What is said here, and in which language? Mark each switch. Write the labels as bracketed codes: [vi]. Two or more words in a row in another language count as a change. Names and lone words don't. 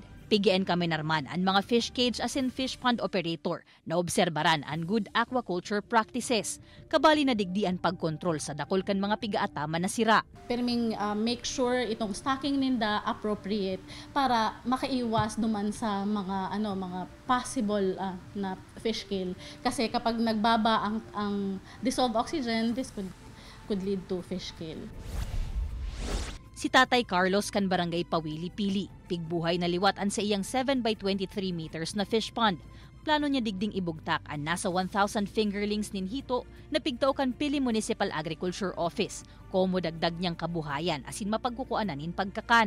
[bik] Pigian kami narman ang mga [en] fish cage [bik] asin [en] fish pond operator [bik] na obserbaran ang [en] good aquaculture practices. [bik] Kabali na digdian pagkontrol sa dakol kan mga pigaatama na sira. Perming [en] make sure [bik] itong stocking ninda appropriate para makaiwas duman sa mga possible na [en] fish kill. [bik] Kasi kapag nagbaba ang [en] dissolved oxygen, this could lead to fish kill. [bik] Si Tatay Carlos kan barangay Pawili-Pili, pigbuhay na liwatan sa iyang 7 by 23 meters na [en] fish pond. [bik] Plano niya digding ibugtak ang nasa 1,000 fingerlings nin hito na pigtao kan Pili Municipal Agriculture Office, komo dagdag niyang kabuhayan asin mapagkukuanan nin pagkakan.